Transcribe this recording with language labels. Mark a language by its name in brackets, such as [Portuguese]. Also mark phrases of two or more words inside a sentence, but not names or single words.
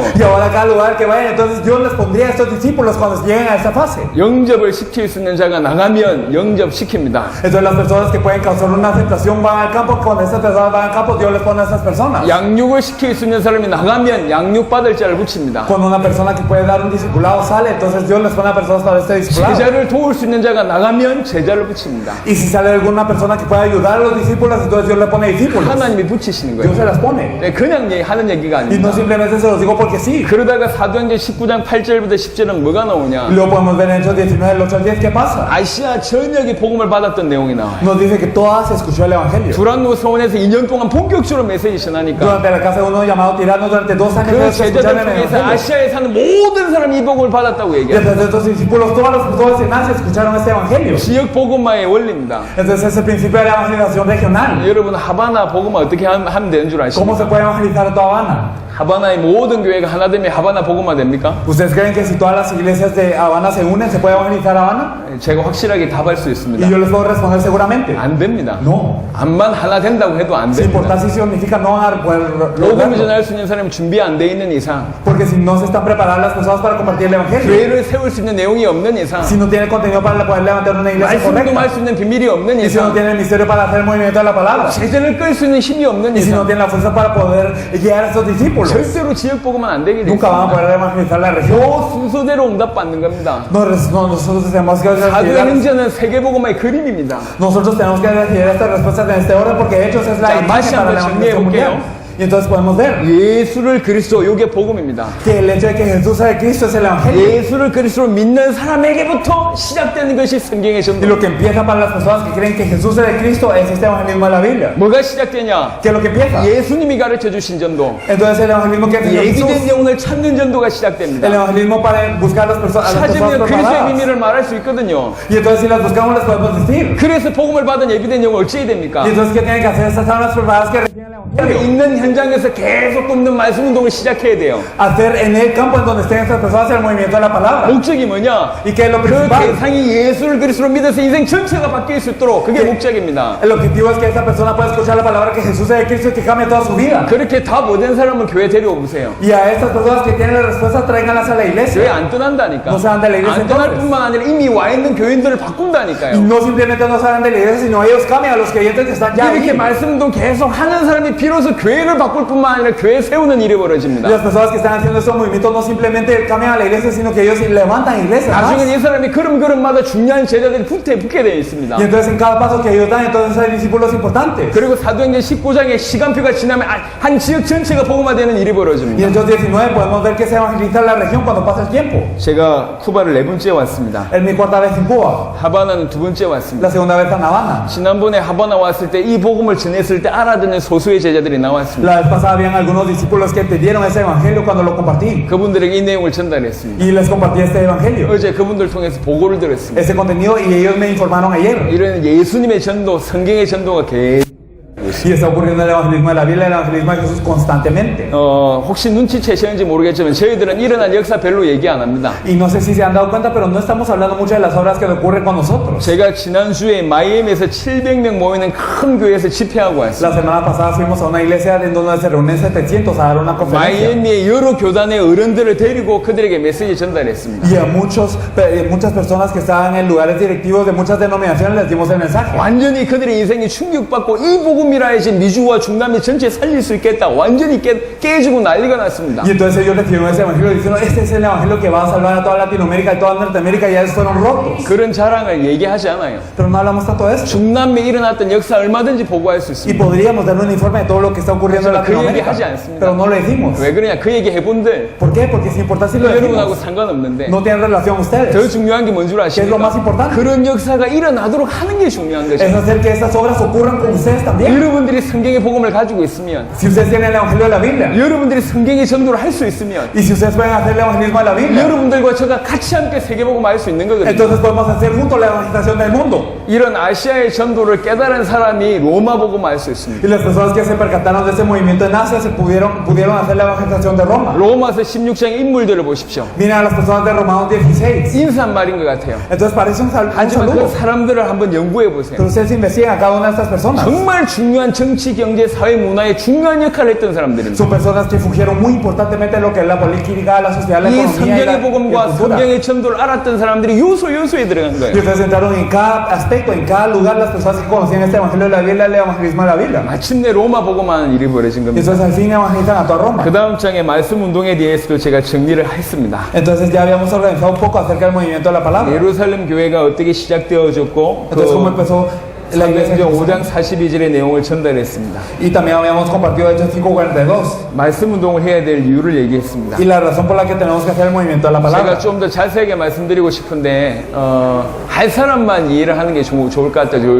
[Spanish] Y ahora a cada lugar que vayan, entonces Dios les pondría a estos discípulos cuando lleguen a esa fase. [Korean] 영접을 시킬 수 있는 자가 나가면 영접시킵니다. [Spanish] Entonces las personas que pueden causar una aceptación van al campo. Cuando estas personas van al campo, Dios les pone a esas personas. [Korean] 양육을 시킬 수 있는 사람이 나가면 양육받을 자를 붙입니다. [Spanish] Cuando una persona que puede dar un discipulado sale, entonces Dios les pone a personas para este discipulado. [Korean] 제자를 도울 수 있는 자가 나가면 제자를 붙입니다. [Spanish] Y si sale alguna persona que pueda ayudar a los discípulos, entonces Dios le pone discípulos. [Korean] 하나님이 붙이시는 [Spanish] Dios se [Korean] 거예요. [Spanish] las pone. [Korean] 네, 그냥 하는 얘기가 [Spanish] Y no [Korean] 아닙니다. [Spanish] simplemente se los digo porque sí. [Korean] 그러다가 사도행전 19장 8절부터 10절은 뭐가 [Spanish] Y [Korean] 나오냐? [Spanish] luego podemos ver en Hechos 19, del 8 al 10, ¿qué pasa? [Korean] 아시아 전역이 복음을 받았던 내용이 나와요. [Spanish] Nos dice que todas se escuchó el evangelio. [Korean] 두란노 서원에서 2년 동안 본격적으로 메시지 전하니까 [Spanish] Durante la casa de uno llamado Tirano, durante 2 años [Korean] 그 [Spanish] se [Korean] 제자들 [Spanish] escucharon el [Korean] 통해서 [Spanish] evangelio. [Korean] 아시아에 사는 모든 사람이 이 복음을 받았다고 [Spanish] Y [Korean] 얘기해요. [Spanish] entonces estos discípulos, todas en Asia escucharon este evangelio. [Korean] 지역 복음화의 원리입니다. [Spanish] Entonces es el principio de la evangelización regional. [Korean] 여러분 하바나 복음화 어떻게 하면 되는 줄 [Spanish] ¿Cómo se [Korean] 아십니까? [Spanish] puede evangelizar a toda Habana? [Korean] 하바나의 모든 교회가 하나 되면 하바나 복음화 됩니까? [Spanish] ¿Ustedes creen que si todas las iglesias de Habana se unen, se puede evangelizar a Habana? [Korean] 제가 확실하게 답할 수 [Spanish] Y [Korean] 있습니다. [Spanish] yo les puedo responder seguramente. [Korean] 안 됩니다. [Spanish] No. [Korean] 암만 하나 된다고 해도 안 [Spanish] Sin [Korean] 됩니다. [Spanish] importar si significa no van a poder [Korean] 복음을 [Spanish] lograrlo. [Korean] 전할 수 있는 사람이 준비 안 돼 있는 이상, [Spanish] Porque si no se están preparadas las personas para compartir el evangelio, [Korean] 교회를 세울 수 있는 내용이 없는 이상, [Spanish] si no tienen contenido para poder levantar una iglesia [Korean] 말씀 [Spanish] correcta, [Korean] 운동할 수 있는 비밀이 없는 [Spanish] y si no [Korean] 이상, [Spanish] tienen el misterio para hacer el movimiento de la palabra, [Korean] 제자를 끌 수 있는 힘이 없는 [Spanish] y si no [Korean] 이상, [Spanish] tienen la fuerza para poder guiar a estos discípulos, [Korean] 절대로 지역 복음은 안 되게 돼 [Spanish] nunca van a [Korean] 있습니다. [Spanish] poder evangelizar la región. [Korean] 요 순서대로 응답받는 겁니다. [Spanish] Nosotros tenemos que recibir, [Korean] 사도행전은 세계 복음의 그림입니다. [Spanish] nosotros tenemos que recibir estas respuestas en este orden porque Hechos es la [Korean] 자, [Spanish] imagen [Korean] 다시 [Spanish] para [Korean] 한번 [Spanish] la [Korean] 정리해 [Spanish] evangelización mundial. [Korean] 볼게요. [Spanish] Y entonces podemos ver [Korean] 예수를 그리스도, 요게 복음입니다. [Spanish] que el hecho de que Jesús es Cristo es el evangelio. [Korean] 예수를 그리스도로 믿는 사람에게부터 시작되는 것이 성경의 [Spanish] Y [Korean] 전도. [Spanish] lo que empieza para las personas que creen que Jesús es el Cristo es este evangelismo de la Biblia. [Korean] 뭐가 시작되냐? [Spanish] ¿Qué es lo que empieza? [Korean] 예수님이 가르쳐 주신 전도. [Spanish] Entonces el evangelismo que enseñó [Korean] 예비된 [Spanish] Jesús, [Korean] 영혼을 찾는 전도가 [Spanish] el [Korean] 시작됩니다. [Spanish] evangelismo para buscar a las personas [Korean] 찾으면 그리스도의 [Spanish] preparadas. [Korean] 비밀을 말할 수 있거든요. [Spanish] Y entonces si las buscamos les podemos decir. [Korean] 그래서 복음을 받은 예비된 영혼 어찌 해야 됩니까? [Spanish] Y entonces ¿qué tienen que hacer estas almas preparadas que reciben el evangelio? [Korean] 있는 현장에서 계속 끊는 말씀 운동을 시작해야 돼요. [Spanish] Hacer en el campo en donde estén estas personas el movimiento de la palabra. [Korean] 목적이 뭐냐? [Spanish] ¿Y qué es lo [Korean] 그 [Spanish] principal? [Korean] 대상이 예수를 그리스도로 믿어서 인생 전체가 바뀔 수 있도록 그게 목적입니다. [Spanish] El objetivo es que esta persona pueda escuchar la palabra que Jesús es el Cristo y que cambie toda su vida. [Korean] 그렇게 다 못된 사람을 교회 데려오 보세요. [Spanish] Y a estas personas que tienen la respuesta, tráiganlas a la [Korean] 교회 [Spanish] iglesia. [Korean] 안 떠난다니까. [Spanish] No se van de la iglesia [Korean] 안 떠날 [Spanish] entonces. [Korean] 뿐만 아니라 이미 와 있는 교인들을 [Spanish] Y [Korean] 바꾼다니까요. [Spanish] no simplemente no salgan de la iglesia, sino ellos cambian a los creyentes que están ya [Korean] 이렇게 [Spanish] ahí. [Korean] 말씀도 계속 하는 사람이 비로소 교회를 바꿀 뿐만 아니라 교회 세우는 일이 [Spanish] Y [Korean] 벌어집니다. [Spanish] las personas que están haciendo estos movimientos no simplemente cambian a la iglesia, sino que ellos levantan iglesias más. [Korean] 나중에 이 사람이 걸음걸음마다 중요한 제자들이 붙게 되어 있습니다. [Spanish] Y entonces en cada paso que ellos dan, entonces hay discípulos importantes. [Korean] 그리고 사도행전 19장에 시간표가 지나면 한 지역 전체가 복음화되는 일이 [Spanish] Y [Korean] 벌어집니다. [Spanish] en Hechos 19 podemos ver que se evangeliza la región cuando pasa el tiempo. [Korean] 제가 쿠바를 4번째 왔습니다. [Spanish] Es mi cuarta vez en Cuba, [Korean] 하바나는 2번째 왔습니다. [Spanish] la segunda vez en Habana. [Korean] 지난번에 하바나 왔을 때 이 복음을 전했을 때 알아듣는 소수의 제자들이 나왔습니다. [Spanish] La vez pasada habían algunos discípulos que entendieron ese evangelio cuando lo compartí. [Korean] 그분들에게 이 내용을 전달했습니다. [Spanish] Y les compartí este evangelio, [Korean] 어제 그분들 통해서 보고를 들었습니다. [Spanish] ese contenido, y ellos me informaron ayer. [Korean] 이런 예수님의 전도, 성경의 전도가 계속 [Spanish] Y está ocurriendo el evangelismo de la Biblia, el evangelismo de Jesús constantemente. [Korean] 혹시 눈치채셨는지 모르겠지만 저희들은 일어난 역사 별로 얘기 안 합니다. [Spanish] Y no sé si se han dado cuenta, pero no estamos hablando mucho de las obras que ocurren con nosotros. [Korean] 제가 지난주에 마이애미에서 700명 모이는 큰 교회에서 집회하고 왔습니다. [Spanish] La semana pasada fuimos a una iglesia en donde se reúnen 700 a dar una conferencia. [Korean] 마이애미의 여러 교단의 어른들을 데리고 그들에게 메시지 전달했습니다. [Spanish] Y a muchas personas que estaban en lugares directivos de muchas denominaciones les dimos el mensaje. [Korean] 완전히 그들의 인생이 충격받고 이 복음이라 해서 미주와 중남미 전체 살릴 수 있겠다. 완전히 깨지고 난리가 났습니다. [Spanish] Y entonces ellos recibieron ese evangelio diciendo, este es el evangelio que va a salvar a toda Latinoamérica y toda Norteamérica, y ya fueron rotos. [Korean] 그런 자랑을 얘기하지 않아요. [Spanish] Pero no hablamos tanto de eso. [Korean] 중남미에 일어났던 역사 얼마든지 보고할 수 [Spanish] Y [Korean] 있습니다. [Spanish] podríamos dar un informe de todo lo que está ocurriendo en [Korean] 하지만 그 얘기 [Spanish] Latinoamérica, [Korean] 하지 않습니다. [Spanish] pero no lo decimos. [Korean] 왜 그러냐? 그 얘기 해본들 [Spanish] ¿Por qué? Porque sin importar si lo [Korean] 여러분하고 [Spanish] decimos, [Korean] 상관없는데 [Spanish] no tienen relación [Korean] 더 [Spanish] ustedes. [Korean] 중요한 게 뭔 줄 [Spanish] ¿Qué es lo más [Korean] 아십니까? [Spanish] importante? [Korean] 그런 역사가 일어나도록 하는 게 중요한 [Spanish] Es [Korean] 거죠. [Spanish] hacer que estas obras ocurran con ustedes también. [Korean] 여러분들이 성경의 복음을 가지고 있으면 [Spanish] Si ustedes tienen el evangelio de la Biblia, [Korean] 여러분들이 성경의 전도를 할 수 있으면 [Spanish] y si ustedes pueden hacer el evangelismo de la Biblia, [Korean] 여러분들과 저가 같이 함께 세계복음 할 수 있는 거거든요. [Spanish] entonces podemos hacer juntos la evangelización del mundo. [Korean] 이런 아시아의 전도를 깨달은 사람이 로마 복음 할 수 있습니다. [Spanish] Y las personas que se percataron de ese movimiento en Asia pudieron hacer la evangelización de Roma. [Korean] 로마서 16장의 인물들을 보십시오. [Spanish] Miren a las personas de Romanos 16. [Korean] 인사말인 것 같아요. [Spanish] Entonces parece un [Korean] 하지만 그 [Spanish] saludo. [Korean] 사람들을 한번 연구해 보세요. [Spanish] Pero ustedes investigan a cada una de estas personas. [Korean] 정말 중요한 정치, 경제, 사회, 문화에 중요한 역할을 했던 사람들입니다. [Spanish] Son personas que fungieron muy importantemente en lo que es la política, la sociedad, la [Korean] 이 [Spanish] economía y la [Korean] 성경의 복음과 [Spanish] cultura. [Korean] 성경의 전도를 알았던 사람들이 요소에 들어간 [Spanish] Y [Korean] 거예요. [Spanish] ustedes entraron en cada aspecto, en cada lugar, las personas que conocían este evangelio de la Biblia, el evangelismo de la Biblia. [Korean] 마침내 로마 복음하는 일이 벌어진 [Spanish] Y [Korean] 겁니다. [Spanish] entonces al fin evangelizan a toda Roma. [Korean] 그 다음 장의 말씀 운동에 대해서도 제가 정리를 했습니다. [Spanish] Entonces ya habíamos organizado un poco acerca del movimiento de la palabra. [Korean] 예루살렘 교회가 어떻게 시작되어졌고 [Spanish] Entonces cómo empezó la iglesia. [Korean] 사도행전 5장 42절의 내용을 전달했습니다. [Spanish] Y también habíamos compartido Hechos 5:42. [Korean] 말씀 운동을 해야 될 이유를 얘기했습니다. [Spanish] Y la razón por la que tenemos que hacer el movimiento de la [Korean] 제가 [Spanish] palabra. [Korean] 좀 더 자세하게 말씀드리고 싶은데 할 사람만 이해를 하는 게 좋을 것 같아요.